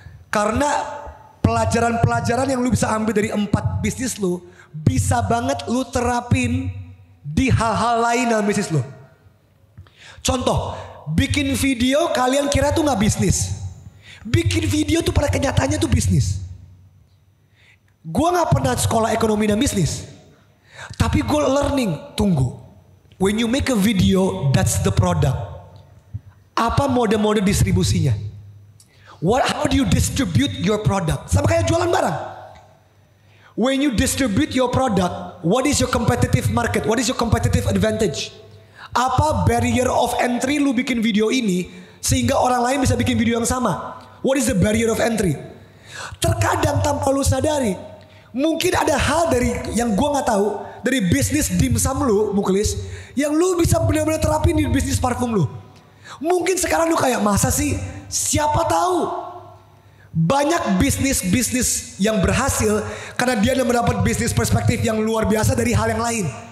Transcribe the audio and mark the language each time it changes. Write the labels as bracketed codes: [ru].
[id] Karena pelajaran-pelajaran yang lu bisa ambil dari 4 bisnis lu, bisa banget lu terapin di hal-hal lain dalam bisnis lu. Contoh, bikin video kalian kira tuh gak bisnis. Bikin video tuh pada kenyataannya tuh bisnis. Gue gak pernah sekolah ekonomi dan bisnis. Tapi gue learning, tunggu. [en] When you make a video, that's the product. [id] Apa mode-mode distribusinya? [en] How do you distribute your product? [id] Sama kayak jualan barang. [en] When you distribute your product, what is your competitive market? What is your competitive advantage? [id] Apa barrier of entry lu bikin video ini sehingga orang lain bisa bikin video yang sama? [en] What is the barrier of entry? [id] Terkadang tanpa lu sadari, mungkin ada hal dari yang gua nggak tahu dari bisnis dimsum lu, Muklis, yang lu bisa benar-benar terapin di bisnis parfum lu. Mungkin sekarang lu kayak masa sih? Siapa tahu? Banyak bisnis yang berhasil karena dia mendapat bisnis perspektif yang luar biasa dari hal yang lain.